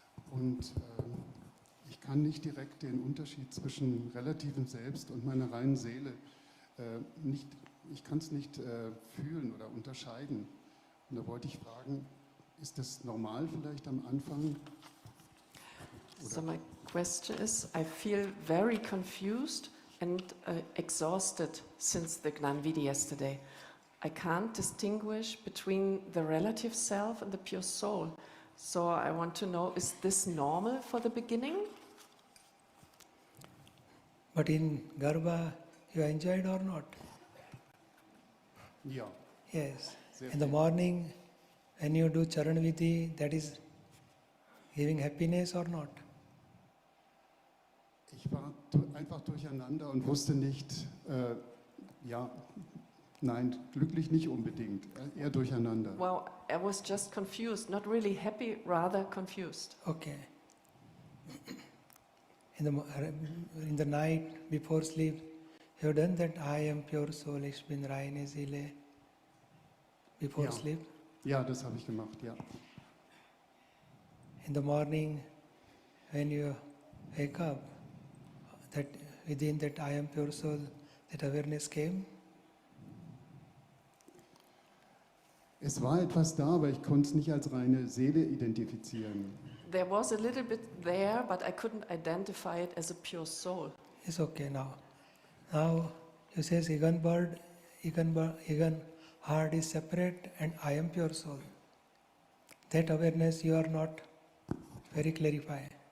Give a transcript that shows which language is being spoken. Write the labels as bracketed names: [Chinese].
[German] Und ich kann nicht direkt den Unterschied zwischen relativem Selbst und meiner reinen Seele ich kann es nicht fühlen oder unterscheiden. Und da wollte ich fragen, ist das normal vielleicht am Anfang? [English] So my question is, I feel very confused and exhausted since the Gnan Vidhi yesterday. I can't distinguish between the relative self and the pure soul. So I want to know, is this normal for the beginning? But in Garbha, you enjoyed or not? [German] Ja. [English] Yes. [German] Sehr [English] In the [German] viel. [English] morning, when you do Charan Vidhi, that is giving happiness or not? [German] Ich war einfach durcheinander und wusste nicht, Nein, glücklich nicht unbedingt, eher durcheinander. [English] Well, I was just confused, not really happy, rather confused. Okay. In the night before sleep, you have done that I am pure soul, [German] ich bin reine Seele [English] before [German] Ja. [English] sleep. [German] Ja, das habe ich gemacht, ja. [English] In the morning, when you wake up, that within that I am pure soul, that awareness came. [German] Es war etwas da, aber ich konnte es nicht als reine Seele identifizieren. [English] There was a little bit there, but I couldn't identify it as a pure soul. It's okay now. Now you says Egan heart is separate and I am pure soul. That awareness you are not very clarified.